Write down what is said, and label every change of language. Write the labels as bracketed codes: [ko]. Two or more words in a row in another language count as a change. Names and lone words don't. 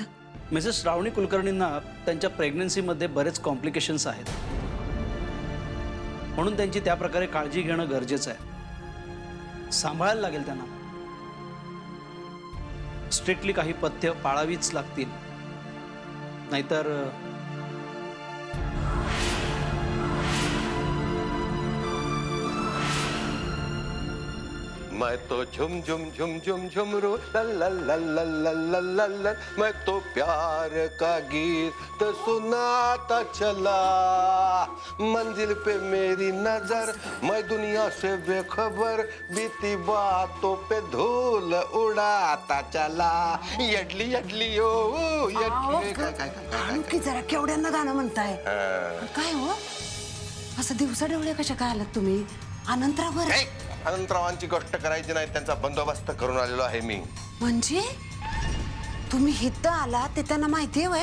[mr] मिसेस श्रावणी कुलकर्णींना त्यांच्या प्रेग्नन्सीमध्ये बरेच कॉम्प्लिकेशन्स आहेत, म्हणून त्यांची त्या प्रकारे काळजी घेणं गरजेचं आहे. सांभाळायला लागेल त्यांना. स्ट्रिक्टली काही पथ्य पाळावीच लागतील, नाहीतर [hi] मैं तो झुम झुम झुम झुम झुमरू लल लल लल लल लल लल लल, मैं तो प्यार का गीत सुनाता चला, मंजिल पे मेरी नजर, मैं दुनिया से बेखबर, बीती बातों पे धूल उड़ाता चला. यडली यडली ओ यडली. [mr] काय काय काय की जरा केवढ्यांना गाणं म्हणताय काय हो असं दिवसा डोळे कशा काय आलात तुम्ही अनंतरावर? अनंतरावांची गोष्ट करायची नाही, त्यांचा बंदोबस्त करून आलेलो आहे मी. म्हणजे तुम्ही हिथं आला ते त्यांना माहिती आहे?